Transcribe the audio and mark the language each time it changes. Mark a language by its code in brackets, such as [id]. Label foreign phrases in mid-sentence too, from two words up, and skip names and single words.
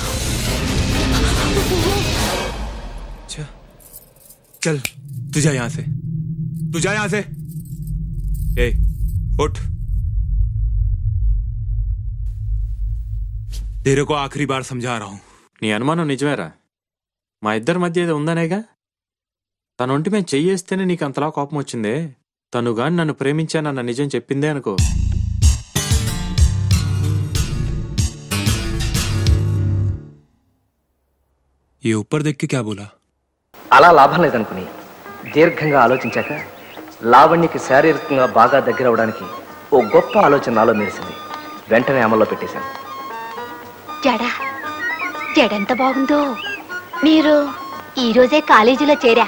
[hi] अच्छा चल तू जा यहाँ से, तू जा यहाँ से। ए उठ, तेरे को आखिरी बार समझा रहा हूँ। [te] నీ అనుమానం నిజమేరా? మా ఇద్దరి మధ్య ఏదో ఉందనేగా. తన ఒంటి మీద చెయ్యేస్తేనే నీకు అంతలా కోపం వచ్చిందే. తను గాని నన్ను ప్రేమించానన్న నిజం చెప్పిందే అనుకో. [hi] ये ऊपर देख के क्या बोला? [te] అలా లాభం లేదనుకుని దీర్ఘంగా ఆలోచించాక లావణ్యకి శారీరకంగా బాగా దగ్గర అవడానికి ఓ గొప్ప ఆలోచన నాలో మెరిసింది. వెంటనే అమల్లో పెట్టేశాను. జడెంత బాగుందో. మీరు ఈ రోజే కాలేజీలో చేరా?